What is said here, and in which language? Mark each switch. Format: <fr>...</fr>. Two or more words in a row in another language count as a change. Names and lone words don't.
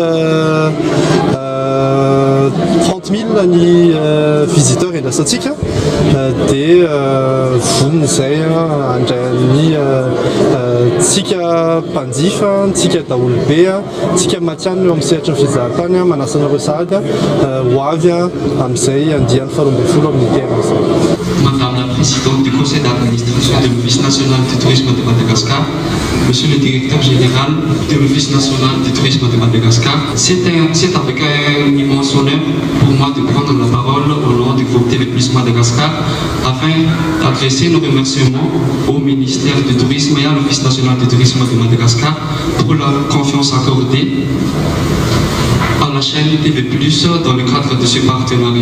<mg>30 000 ny visiteur endrasantsika dia vonona izay andrain'ny tsika mpanjifa tsika daholobe tsika matiany eo amin'ny sehatra ny fizahantany manasana sahady ho avy amin'izay andian'ny faharoa ambin'ny folo amin'ny terme.</mg> <fr>présidente du conseil d'administration de l'Office national du tourisme de Madagascar, monsieur le directeur général de l'Office national du tourisme de Madagascar. C'est avec un immense honneur pour moi de prendre la parole au nom du groupe TV+ Madagascar afin d'adresser nos remerciements au ministère du Tourisme et à l'Office national du tourisme de Madagascar pour la confiance accordée à la chaîne TV+ dans le cadre de ce partenariat.</fr>